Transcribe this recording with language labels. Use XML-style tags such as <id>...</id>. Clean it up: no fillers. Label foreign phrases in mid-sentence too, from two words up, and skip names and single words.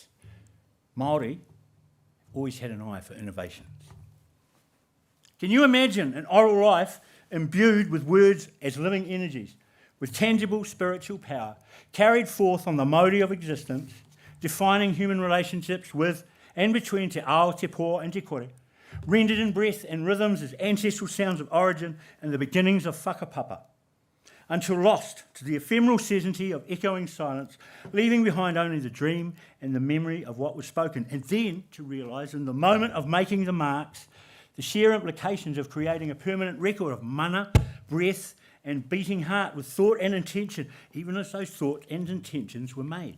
<en>Māori always had an eye for innovations. Can you imagine an oral life imbued with words as living energies, with tangible spiritual power, carried forth on the mode of existence, defining human relationships with</en> <mi>and between te ao, te po and te kore,</mi> <en>rendered in breath and rhythms as ancestral sounds of origin and the beginnings of whakapapa, until lost to the ephemeral certainty of echoing silence, leaving behind only the dream and the memory of what was spoken, and then to realise in the moment of making the marks the sheer implications of creating a permanent record of mana, breath and beating heart with thought and intention, even as those thoughts and intentions were made.</en>